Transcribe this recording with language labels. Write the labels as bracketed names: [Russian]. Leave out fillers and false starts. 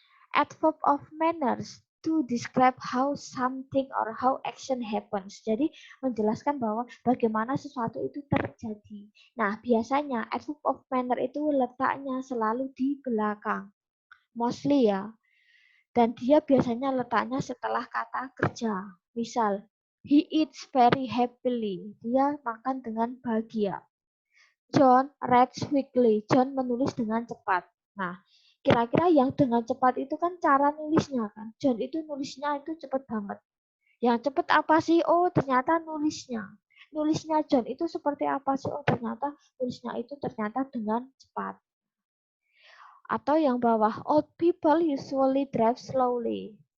[English] Adverb of manners to describe how something or how action happens. [Indonesian] Jadi menjelaskan bahwa bagaimana sesuatu itu terjadi. Nah, biasanya adverb of manner itu letaknya selalu di belakang. Mostly ya. Dan dia biasanya letaknya setelah kata kerja. [English] Misal, he eats very happily. [Indonesian] Dia makan dengan bahagia. [English] John writes quickly. [Indonesian] John menulis dengan cepat. Nah, kira-kira yang dengan cepat itu kan cara nulisnya kan. John itu nulisnya itu cepat banget. Yang cepat apa sih? Oh, ternyata nulisnya. Nulisnya John itu seperti apa sih? Oh, ternyata nulisnya itu ternyata dengan cepat. Atau yang bawah, [English] old people usually drive slowly.